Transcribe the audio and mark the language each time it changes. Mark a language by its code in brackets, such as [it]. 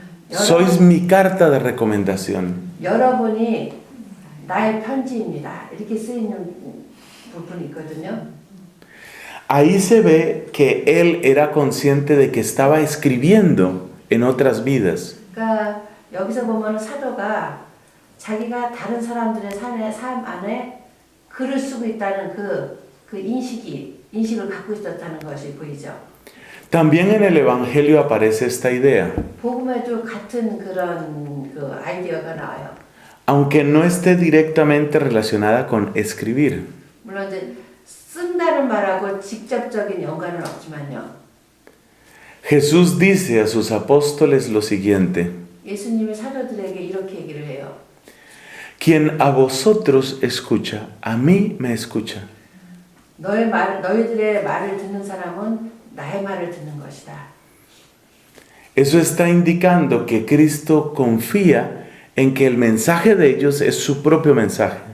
[es] Sois mi carta de recomendación. [ko] 여러분이 나의 편지입니다. 이렇게 쓰이는 부분이 있거든요. [es] Ahí se ve que él era consciente de que estaba escribiendo en otras vidas. [ko] 그러니까 여기서 보면 사도가 자기가 다른 사람들의 삶 안에 글을 쓰고 있다는 그 인식을 갖고 있었다는 것이 보이죠. [es] También en el Evangelio aparece esta idea, [ko] 복음에도 같은 그런 그 아이디어가 나와요. [es] aunque no esté directamente relacionada con escribir. [ko] 물론 이제 쓴다는 말하고 직접적인 연관은 없지만요. [es] Jesús dice a sus apóstoles lo siguiente: [ko] 예수님이 사도들에게 이렇게 얘기를 해요. [es] Quien a vosotros escucha, a mí me escucha. [ko] 너희들의 말을 듣는 사람은 나의 말을 듣는 것이다. [es] Eso está indicando que Cristo confía en que el mensaje de ellos es su propio mensaje.